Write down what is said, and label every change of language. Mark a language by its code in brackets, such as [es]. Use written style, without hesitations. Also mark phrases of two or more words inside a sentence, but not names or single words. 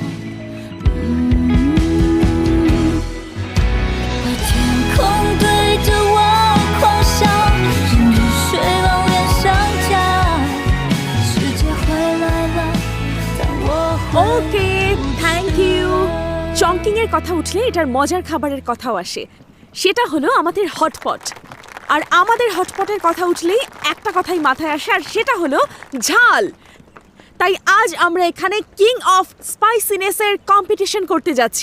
[zh] 把天空对着我狂笑，任雨水往脸上浇。世界回来了，但我 [en] Okay, thank you. [bn] চংকিং এর কথা উঠলে এটার মজার খাবারের কথাও আসে, সেটা হলো আমাদের হটপট। আর আমাদের হটপটের কথা উঠলেই একটা কথাই মাথায় আসে, আর সেটা হলো ঝাল। তাই আজ আমরা এখানে [en] king of spiciness [bn] কম্পিটিশন করতে যাচ্ছি।